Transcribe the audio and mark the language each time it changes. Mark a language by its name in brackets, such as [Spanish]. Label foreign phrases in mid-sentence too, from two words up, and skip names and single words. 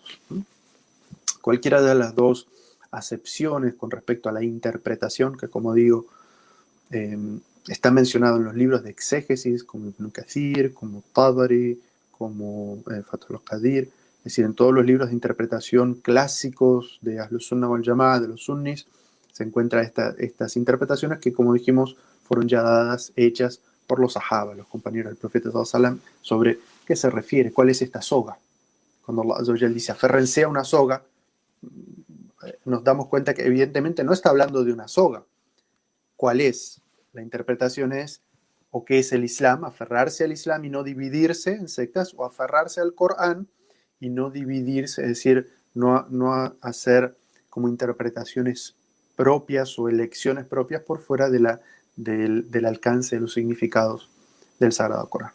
[Spanish] Cualquiera de las dos acepciones con respecto a la interpretación, que como digo, está mencionado en los libros de exégesis, como Ibn Kathir, como Tabari, como Fathul al-Qadir, es decir, en todos los libros de interpretación clásicos de [Arabic] أهل السنة والجماعة, [Spanish] de los sunnis, se encuentran estas interpretaciones que, como dijimos, fueron ya dadas, hechas por los sahaba, los compañeros del profeta [Arabic] صلى الله عليه وسلم, [Spanish] sobre qué se refiere, cuál es esta soga. Cuando Allah [Arabic] عز وجل [Spanish] dice, aférrense a una soga, nos damos cuenta que evidentemente no está hablando de una soga. ¿Cuál es? La interpretación es, o qué es el Islam, aferrarse al Islam y no dividirse en sectas, o aferrarse al Corán y no dividirse, es decir, no hacer como interpretaciones propias o elecciones propias por fuera del alcance de los significados del Sagrado Corán.